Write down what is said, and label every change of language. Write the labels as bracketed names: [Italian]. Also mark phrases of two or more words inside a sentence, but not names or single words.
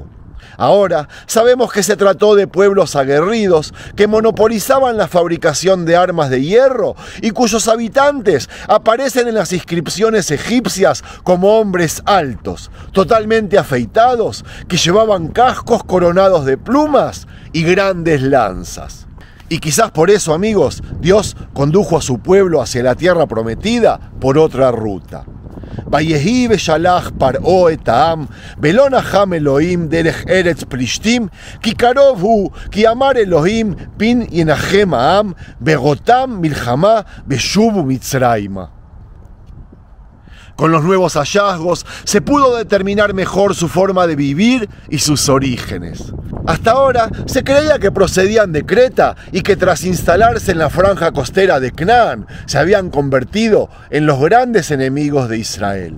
[Spanish] Ahora sabemos que se trató de pueblos aguerridos que monopolizaban la fabricación de armas de hierro y cuyos habitantes aparecen en las inscripciones egipcias como hombres altos, totalmente afeitados, que llevaban cascos coronados de plumas y grandes lanzas. Y quizás por eso, amigos, Dios condujo a su pueblo hacia la tierra prometida por otra ruta. [Hebrew] ויהי ושלח פרעה את העם, ולא נחם אלוהים דרך ארץ פלישתים, כי קרוב הוא, כי אמר אלוהים, פן ינחם העם, בראותם מלחמה, ושובו מצרימה. [Spanish] Con los nuevos hallazgos se pudo determinar mejor su forma de vivir y sus orígenes. Hasta ahora se creía que procedían de Creta y que tras instalarse en la franja costera de Canaán se habían convertido en los grandes enemigos de Israel.